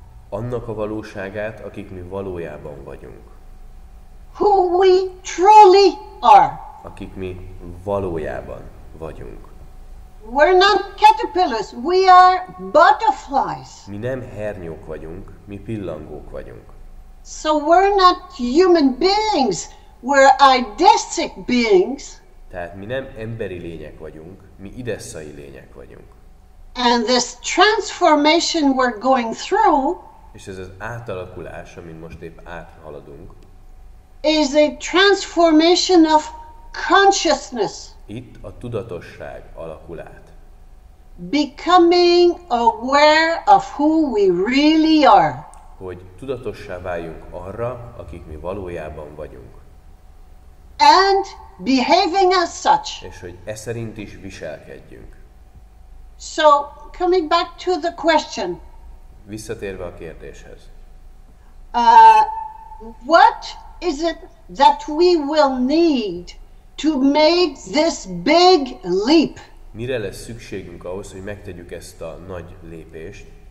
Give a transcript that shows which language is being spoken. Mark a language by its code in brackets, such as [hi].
[hu] Annak a valóságát, akik mi valójában vagyunk. [en] Who we truly are. [hu] Akik mi valójában vagyunk. [en] We're not caterpillars, we are butterflies. [hu] Mi nem hernyók vagyunk, mi pillangók vagyunk. [en] So we're not human beings, we're eidetic beings. [hu] Tehát mi nem emberi lények vagyunk, mi idesszai lények vagyunk. [en] And this transformation we're going through, [hu] és ez az átalakulás, amin most épp áthaladunk, [en] is a transformation of consciousness. [hu] Itt a tudatosság alakul át. [en] Becoming aware of who we really are. [hu] Hogy tudatossá váljunk arra, akik mi valójában vagyunk. [en] And behaving as such. [hu] És hogy e szerint is viselkedjünk. [en] So, coming back to the question. [hu] Visszatérve a kérdéshez. [en] What is it that we will need to make this big leap? [hu] Mire lesz szükségünk ahhoz, hogy megtegyük ezt a nagy lépést?